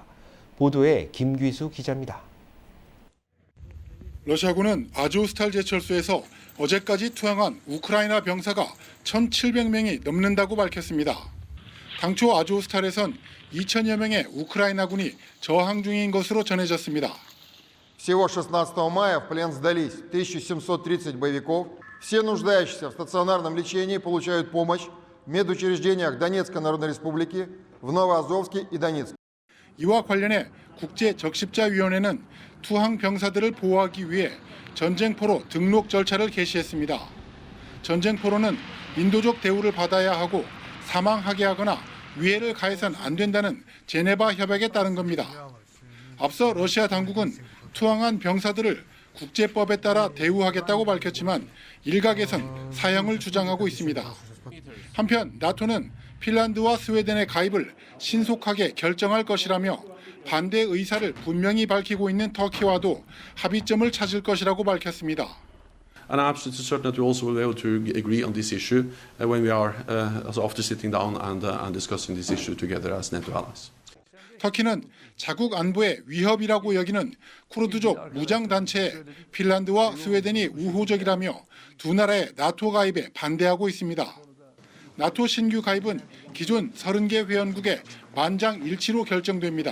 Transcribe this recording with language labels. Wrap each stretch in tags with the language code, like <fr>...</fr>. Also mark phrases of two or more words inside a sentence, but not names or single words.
<ko>보도에 김귀수 기자입니다. 러시아군은 아즈오스탈 제철소에서 어제까지 투항한 우크라이나 병사가 1,700명이 넘는다고 밝혔습니다. 당초 아즈오스탈에선 2,000여 명의 우크라이나군이 저항 중인 것으로 전해졌습니다.</ko> <ru>Всего 16 мая в плен сдались 1730 боевиков. Все нуждающиеся в стационарном лечении получают помощь в медучреждениях Донецкой Народной Республики, в Новоазовске и Донецке.</ru> <ko>이와 관련해 국제적십자위원회는 투항 병사들을 보호하기 위해 전쟁포로 등록 절차를 개시했습니다. 전쟁포로는 인도적 대우를 받아야 하고 사망하게 하거나 위해를 가해선 안 된다는 제네바 협약에 따른 겁니다. 앞서 러시아 당국은 투항한 병사들을 국제법에 따라 대우하겠다고 밝혔지만 일각에선 사형을 주장하고 있습니다. 한편 나토는 핀란드와 스웨덴의 가입을 신속하게 결정할 것이라며 반대 의사를 분명히 밝히고 있는 터키와도 합의점을 찾을 것이라고 밝혔습니다.</ko> <en>And I'm absolutely certain that we also will be able to agree on this issue when we are after sitting down and discussing this issue together as NATO allies.</en> <ko>터키는 자국 안보의 위협이라고 여기는 쿠르드족 무장단체에 핀란드와 스웨덴이 우호적이라며 두 나라의 나토 가입에 반대하고 있습니다. 나토 신규 가입은 기존 30개 회원국의 만장일치로 결정됩니다.</ko>